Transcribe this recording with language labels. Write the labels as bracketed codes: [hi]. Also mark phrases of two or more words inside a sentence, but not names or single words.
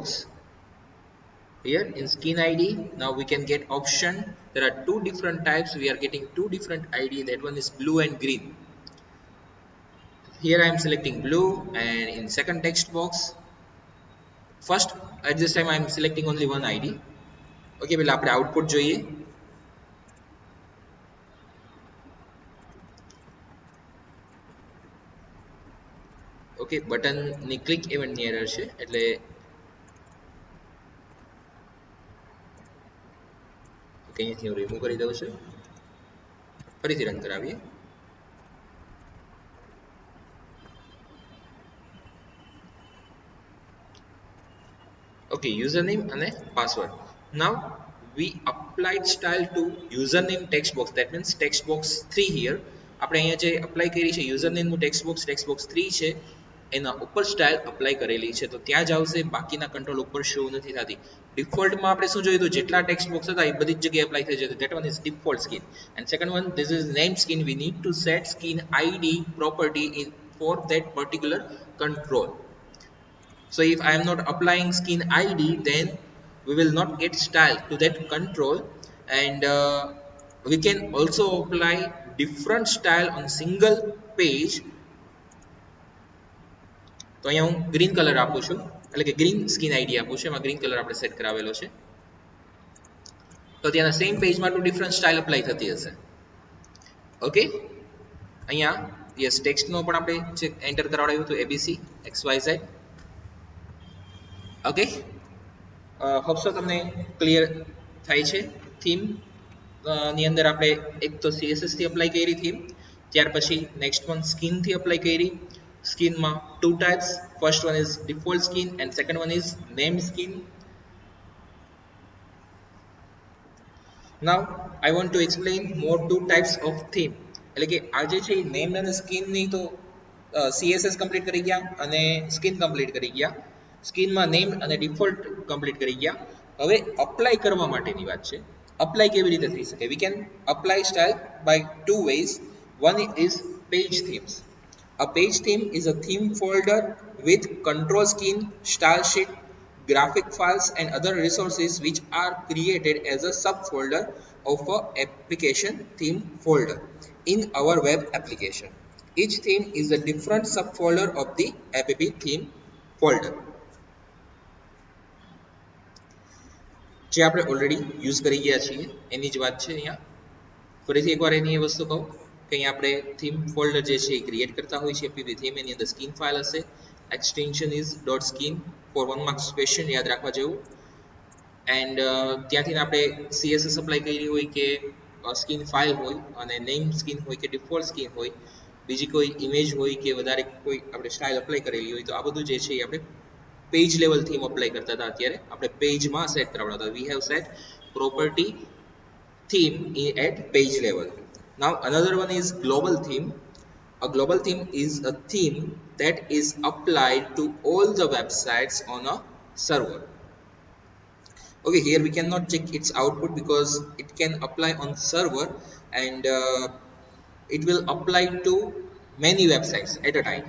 [en] Here in skin ID now we can get option. There are two different types. We are getting two different ID. That one is blue and green. Here I am selecting blue, and in second text box first at this time I am selecting only one ID. [gu] Okay, પહેલા આપણે આઉટપુટ જોઈએ. ઓકે, બટનની ક્લિક ઇવેન્ટની એરર છે એટલે ઓકે અહીંયાથી હું રિમૂવ કરી દઉં છું. ફરીથી રન કરાવીએ. Okay, username અને password. [en] Now we applied style to username text box. That means text box 3 here. [gu] આપણે અહીંયા જે અપ્લાય કરી છે username નું [en] text box [gu] 3 છે એના ઉપર સ્ટાઇલ અપ્લાય કરેલી છે, તો ત્યાં જ આવશે. બાકીના કંટ્રોલ ઉપર શો નથી થતી. ડિફોલ્ટમાં આપણે શું જોયું તો જેટલા [en] text box [gu] હતા એ બધી જ જગ્યાએ એપ્લાય થઈ જશે. [en] That one is default skin. And second one, this is name skin. We need to set skin ID property in for that particular control. So if I am not applying skin ID, then we will not get style to that control. And we can also apply different style on single page. [gu] તો અહીંયા હું [en] green color [gu] આપું છું, એટલે કે [en] green skin ID [gu] આપું છું. એમાં [en] green color [gu] આપણે સેટ કરાવેલો છે. તો ત્યાંના સેમ પેજમાં [en] two different style apply [gu] થતી હશે. ઓકે, અહીંયા યસ ટેક્સ્ટનો પણ આપણે એન્ટર કરાવડાવ્યું હતું ABC XYZ. ઓકે, [en] hope so [gu] તમને ક્લિયર થાય છે. થીમ ની અંદર આપણે એક તો CSS થી અપ્લાય કરી થીમ, ત્યાર પછી [en] next one skin [gu] થી અપ્લાય કરી. [en] સ્કિનમાં two types. First one is default skin and second one is name skin. Now I want to explain more two types of theme. [gu] એટલે કે આ જે છે નેમ અને સ્કિન ની તો CSS કમ્પ્લીટ કરી ગયા અને સ્કિન કમ્પ્લીટ કરી ગયા. સ્કિનમાં નેમ અને ડિફોલ્ટ કમ્પ્લીટ કરી ગયા. હવે અપ્લાય કરવા માટેની વાત છે. અપ્લાય કેવી રીતે થઈ શકે? [en] We can apply style by two ways. One is page themes. A page theme is a theme folder with control skin, style sheet, graphic files and other resources which are created as a subfolder of a application theme folder in our web application. Each theme is a different subfolder of the app theme folder. [gu] જે આપણે [en] already use [gu] કરી ગયા છીએ એની જ વાત છે અહીંયા. ફરીથી એકવાર એની એ વસ્તુ કહું કે અહીંયા આપણે [en] theme folder [gu] જે છે એ ક્રિએટ કરતા હોય છે પીવી થીમ એની અંદર [en] skin file [gu] હશે. [en] extension is .skin for 1 marks question [gu] યાદ રાખવા જેવું. એન્ડ ત્યાંથી આપણે CSS અપ્લાય કરી હોય કે [en] skin file [gu] હોય અને [en] name skin [gu] હોય કે [en] default skin [gu] હોય, બીજી કોઈ ઇમેજ હોય કે વધારે કોઈ આપણે સ્ટાઇલ અપ્લાય કરેલી હોય, તો આ બધું જે છે એ આપણે [en] page level theme apply [gu] કરતા હતા. અત્યારે આપણે પેજમાં સેટ કરાવતા. [en] we have set property theme at page level. Now another one is global theme. A global theme is a theme that is applied to all the websites on a server. Okay, here we cannot check its output because it can apply on server and it will apply to many websites at a time.